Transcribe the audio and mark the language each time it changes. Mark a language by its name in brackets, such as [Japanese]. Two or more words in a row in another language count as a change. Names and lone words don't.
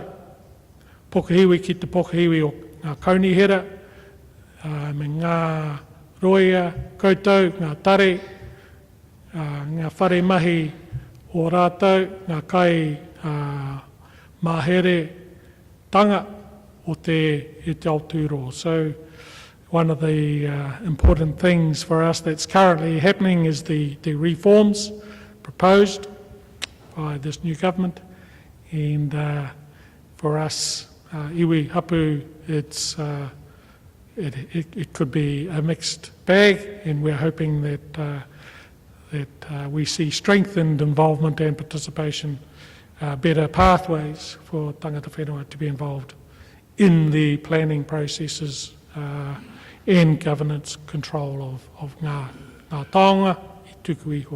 [Māori] Pokahiwi ki te pokahiwi o ngā kaunihera, me ngā roia koutou, ngā tare, ngā whare mahi o rātou, ngā kai mahere tanga o te Aotearoa. [English] So one of the important things for us that's currently happening is the reforms proposed by this new government, and for us, [Māori] iwi hapu, [English] it could be a mixed bag, and we're hoping that we see strengthened involvement and participation, better pathways for [Māori] tangata whenua [English] to be involved in the planning processes and governance control of [Māori] ngā taonga tuku iho.